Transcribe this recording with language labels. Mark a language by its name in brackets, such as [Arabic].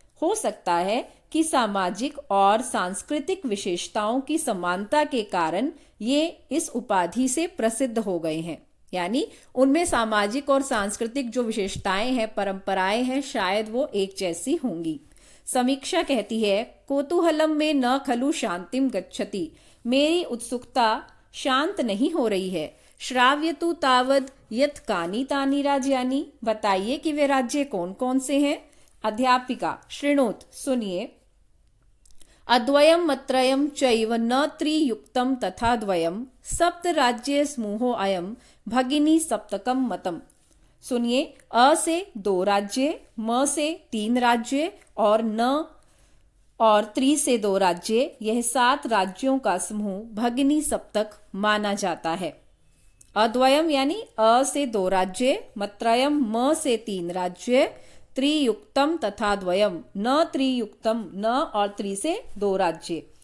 [Hindi] हो सकता है कि सामाजिक और सांस्कृतिक विशेषताओं की समानता के कारण ये इस उपाधि से प्रसिद्ध हो गए हैं। यानी उनमें सामाजिक और सांस्कृतिक जो विशेषताएं हैं, परंपराएं हैं, शायद वो एक जैसी होंगी। समीक्षा कहती है [Sanskrit] कौतूहलम में न खलु शांतिम गच्छति। [Hindi] मेरी उत्सुकता शांत नहीं हो रही है। [Sanskrit] श्राव्यतु तावद यत् कानि तानि राज्यानि। [Hindi] बताइए कि वे राज्य कौन कौन से हैं। अध्यापिका शृणोत, सुनिए। [Sanskrit] अद्वयम् अत्रयम् चैव न त्रियुक्तम् तथा द्वयम्, 7 राज्य समूहो अयम् भगिनी सप्तकम् मतम्। [Hindi] सुनिए, अ से 2 राज्य, म से 3 राज्य और न और त्रि से 2 राज्य, यह 7 राज्यों का समूह भगिनी सप्तक माना जाता है। अद्वयम् यानी अ से 2 राज्य, मत्रयम् म से 3 राज्य, [Sanskrit] त्रियुक्तम तथा द्वयम न त्रियुक्तम, [Hindi] न और त्रि से 2 राज्य।